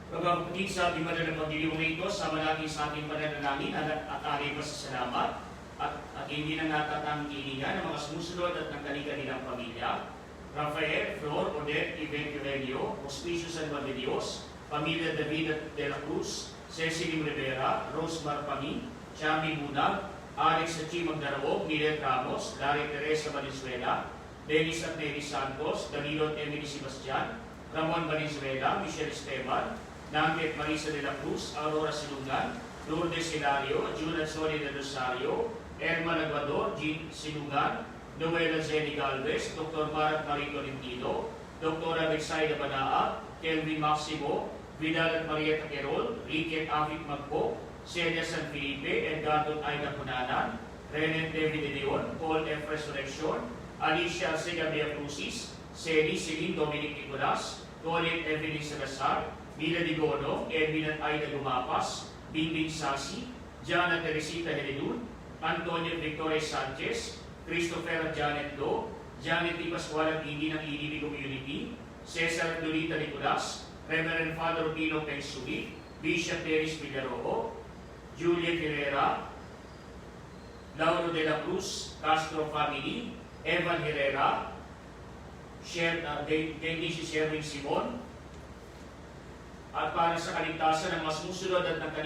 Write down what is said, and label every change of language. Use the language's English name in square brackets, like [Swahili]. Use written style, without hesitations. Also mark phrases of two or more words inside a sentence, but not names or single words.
[Filipino] mga kapatid, sa ating banal na pagdiriwang ito, sama natin sa ating pananalangin at ating pasasalamat at hindi na natatangkilingan ng mga sumusunod at ng kanilang pamilya. Rafael, Flor, Odette, Yvette Eugenio, Hospicio San Juan de Dios, Pamilya David de la Cruz, Cecily Rivera, Rose Marpani, Chami Bunag, Alex Hachi Magdaraog, Milet Ramos, Larry Teresa Valenzuela, Dennis at Neri Santos, Danilo at Emily Sebastian, Ramon Valenzuela, Michelle Esteban, Nanget Marisa de la Cruz, Aurora Silungan, Lourdes Hilario, Julian Soli de Rosario, Erma Laguador, Jean Silungan, Noela Zeni Galvez, Dr. Marat Marie Tolentino, Dr. Alexaida Banaa, Kelvin Maximo, Vidal at Maria Taquerol, Ricky at Afik Magpo, Celia San Felipe, Edgardo Aida Punanan, Renan David de Leon, Paul F. Resurrection, Alicia Arcega Crucis, Celi Celine Dominic Nicolas, Colin Evelyn Salazar, Mila Digono, Edwin at Aida Gumapas, Bingbing Sasi, Jana Teresita Helidun, Antonio Victoria Sanchez, Christopher at Janet Lo, Janet T. Pascual at Hindi ng EDB Community, Cesar at Lolita Nicolas, Reverend Father Pino Pensui, Bishop Teres Villaroo, Juliet Herrera, Lauro de la Cruz, Castro Family, Evan Herrera, Denise Sherwin Simon, at para sa kaligtasan ng mas musunod at ng